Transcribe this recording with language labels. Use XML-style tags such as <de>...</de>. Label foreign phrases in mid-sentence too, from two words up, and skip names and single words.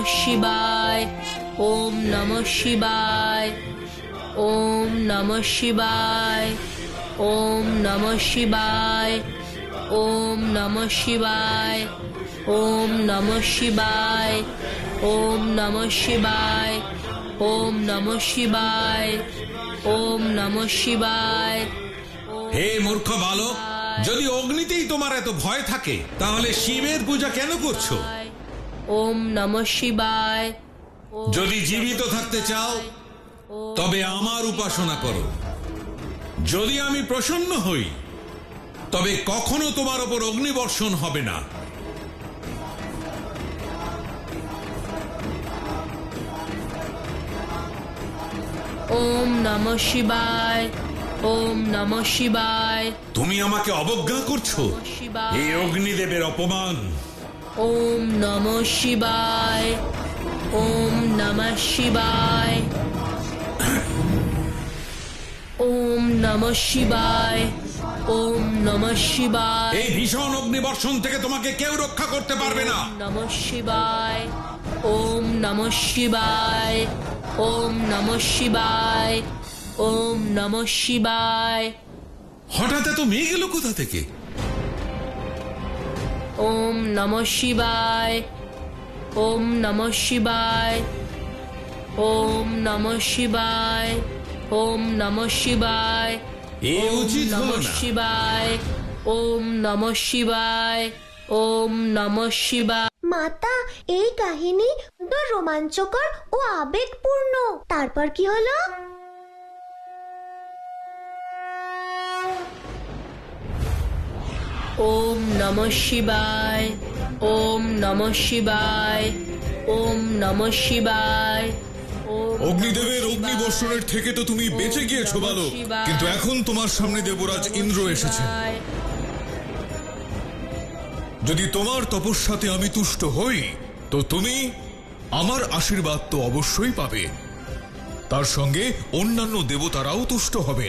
<sa>শিবায়, ওম নমঃ শিবায়, ওম নমঃ শিবায়, ওম নমঃ শিবায়, ওম নমঃ শিবায়, ওম নমঃ শিবায়, ওম নমঃ শিবায়, ওম নমঃ শিবায়, ওম নমঃ শিবায়।</sa> <bn>হে মূর্খ বালক, যদি অগ্নিতেই তোমার এত ভয় থাকে তাহলে শিবের পূজা কেন করছো?</bn> <sa>ওম নমঃ শিবায়।</sa> <bn>যদি জীবিত থাকতে চাও তবে আমার উপাসনা করো। যদি আমি প্রসন্ন হই তবে কখনো তোমার উপর অগ্নিবর্ষণ হবে না।</bn> <sa>ওম নমঃ শিবায়, ওম নমঃ শিবায়।</sa> <bn>তুমি আমাকে অবজ্ঞা করছো, এই অগ্নিদেবের অপমান।</bn> <sa>ওম নমঃ শিবায়, ওম নমঃ শিবায়, ওম নমঃ শিবায়, ওম নমঃ শিবায়।</sa> <bn>এই ভীষণ অগ্নিবর্ষণ থেকে তোমাকে কেউ রক্ষা করতে পারবে না।</bn> <sa>নমঃ শিবায়, ওম নমঃ শিবায়, ওম নমঃ শিবায়, ওম নমঃ শিবায়।</sa> <bn>হঠাৎ এত মেয়ে গেল কোথা থেকে?</bn> <sa>ওম নমঃ শিবায়, ওম নমঃ শিবায়, ওম নমঃ শিবায়, ওম নমঃ শিবায়।</sa> <bn>এ উচিত হলো নমঃ না।</bn> <sa>শিবায়, ওম নমঃ শিবায়, ওম নমঃ শিবায়।</sa> <bn>মাতা, এই কাহিনী তো রোমাঞ্চকর ও আবেগপূর্ণ। তারপর কি হলো?</bn> <sa>ওম নমঃ শিবায়, ওম নমঃ শিবায়, ওম নমঃ শিবায়।</sa> <bn>অগ্নিদেবের অগ্নিবর্ষণের থেকে তো তুমি বেঁচে গিয়েছো বালক, কিন্তু এখন তোমার সামনে দেবরাজ ইন্দ্র এসেছেন। যদি তোমার তপস্যাতে আমি তুষ্ট হই তো তুমি আমার আশীর্বাদ তো অবশ্যই পাবে, তার সঙ্গে অন্যান্য দেবতারাও তুষ্ট হবেন।</bn>